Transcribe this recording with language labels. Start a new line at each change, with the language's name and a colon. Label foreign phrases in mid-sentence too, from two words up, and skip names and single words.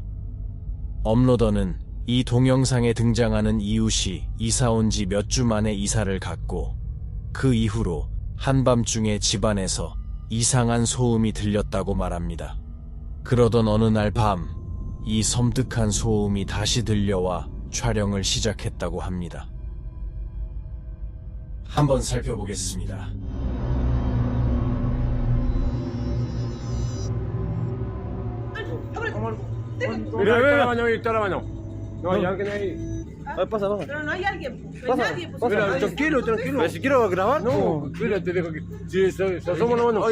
Korean: 업로더는 이 동영상에 등장하는 이웃이 이사 온 지 몇 주 만에 이사를 갔고 그 이후로 한밤중에 집안에서 이상한 소음이 들렸다고 말합니다. 그러던 어느 날 밤, 이 섬뜩한 소음이 다시 들려와 촬영을 시작했다고 합니다. 한번 살펴보겠습니다.
Spanish: Mira, está la baño ahí, está la baño. No hay alguien ahí. Pasa, pasa. Pero no hay alguien, pues. No hay Pasa, nadie, pues. pasa. Mira, Nadie. tranquilo, tranquilo. Pero si quiero grabar, No, mira, te dejo que. Sí, somos los baños.